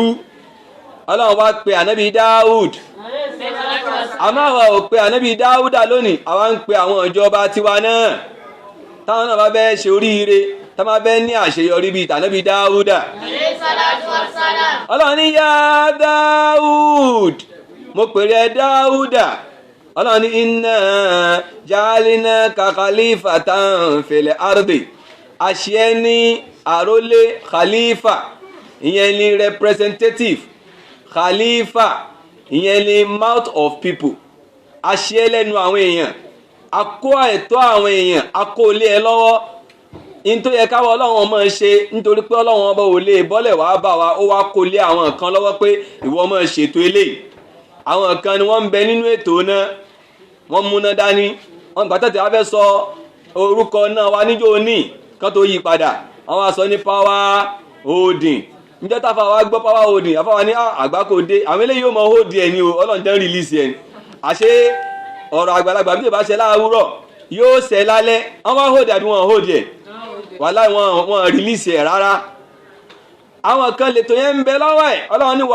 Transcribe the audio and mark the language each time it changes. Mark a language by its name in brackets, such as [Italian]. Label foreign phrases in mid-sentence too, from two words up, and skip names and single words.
[Yoruba] Ọlọ́run wá pe ànábì Dáúd, àmọ́ àwa ò pe ànábì Dáúdà lónìí, àwa ń pe àwọn ìjọba tiwa náà, táwọn náà bá fẹ́ ṣe oríire, tá máa fẹ́ ní àṣeyọrí bíi tànábì Dáúdà. Ọlọ́run ní yá Dáúd, mo pèrè Dáúdà. Ọlọ́run ní [Arabic] إنا جعلناك خليفة في الأرض, [Yoruba] àṣẹ ní àrólé khalifa, ìyẹn ní representative, khalifa ìyẹn ni [English] mouth of people, [Yoruba] àṣẹ lẹ́nu àwọn èèyàn, akó ẹ̀tọ́ àwọn èèyàn, akó lé ẹ lọ́wọ́. in tó yẹ káwọ́ Ọlọ́run ọmọ ṣe, nítorí pé Ọlọ́run ọba ò lè bọ́lẹ̀ wá bá wa, ó wá kó lé àwọn kan lọ́wọ́ pé ìwọ ọmọ ṣètò eléyìí. àwọn kan ni wọ́n ń bẹ nínú ètò náà, wọ́n múná dání, wọ́n gbà tẹ́tẹ́ wá fẹ́ sọ orúkọ náà wá níjó ní kan tó yí padà wọ́n wá sọ ní [English] power holding [Yoruba] níjọ́ táfà wá gbọ́ [English] power holding [Yoruba] àfáwà ní àgbákò dé àwọn eléyìí yóò mọ hold ẹ̀ ní o ọlọ́run tẹ́ ń release ẹ̀ àṣé ọ̀rọ̀ àgbàlagbà bí ìbá ṣe láàárọ̀ yóò ṣẹ lálẹ́ wọ́n wá hold àbí wọ́n hold ẹ̀ wàláhì wọ́n release ẹ̀ rárá àwọn kan lè tó yẹn ń bẹ lọ́wọ́ ẹ̀ ọlọ́run ní